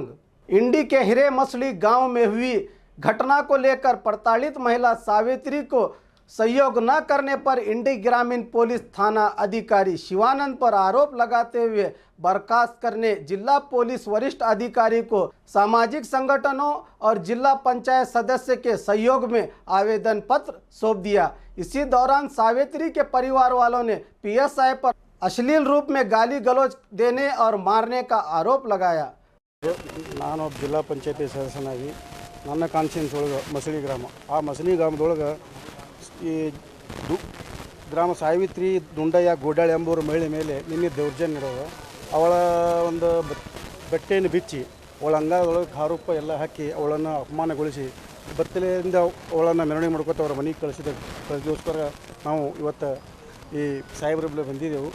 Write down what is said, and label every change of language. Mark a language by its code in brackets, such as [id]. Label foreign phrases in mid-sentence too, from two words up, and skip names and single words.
[hi] इंडी के हिरे मछली गांव में हुई घटना को लेकर प्रताड़ित महिला सावित्री को सहयोग न करने पर इंडी ग्रामीण पुलिस थाना अधिकारी शिवानंद पर आरोप लगाते हुए बर्खास्त करने जिला पुलिस वरिष्ठ अधिकारी को सामाजिक संगठनों और जिला पंचायत सदस्य के सहयोग में आवेदन पत्र सौंप दिया। इसी दौरान सावित्री के परिवार वालों ने पीएसआई पर अश्लील रूप में गाली गलौज देने और मारने का आरोप लगाया। [kn] ನಾನು ಜಿಲ್ಲಾ ಪಂಚಾಯತಿ ಸದಸ್ಯನಾಗಿ ನನ್ನ ಕಾನ್ಸ್ಟಿಟ್ಯೂನ್ಸಿ ಒಳಗೆ ಮಸಳಿ ಗ್ರಾಮ ಆ ಮಸಳಿ ಗ್ರಾಮದೊಳಗೆ ಈ ಗ್ರಾಮ ಸಾವಿತ್ರಿ ದುಂಡಯ್ಯ ಗೋಡಾಳಿ ಎಂಬುವರ ಮಹಿಳೆ ಮೇಲೆ ನಿನ್ನೆ ದೌರ್ಜನ್ಯ ನಡೆದ ಅವಳ ಒಂದು ಬಟ್ಟೆಯನ್ನು ಬಿಚ್ಚಿ ಅವಳ ಅಂಗದೊಳಗೆ ಖಾರೂಪ ಎಲ್ಲ ಹಾಕಿ ಅವಳನ್ನು ಅಪಮಾನಗೊಳಿಸಿ ಬತ್ತಲೆಯಿಂದ ಅವಳನ್ನು ಮೆರವಣಿಗೆ ಮಾಡ್ಕೊತ ಅವರ ಮನೆಗೆ ಕಳಿಸಿದಕ್ಕೋಸ್ಕರ ನಾವು ಇವತ್ತು ಈ ಸಾಹೇಬ್ರ ಬಂದಿದ್ದೆವು.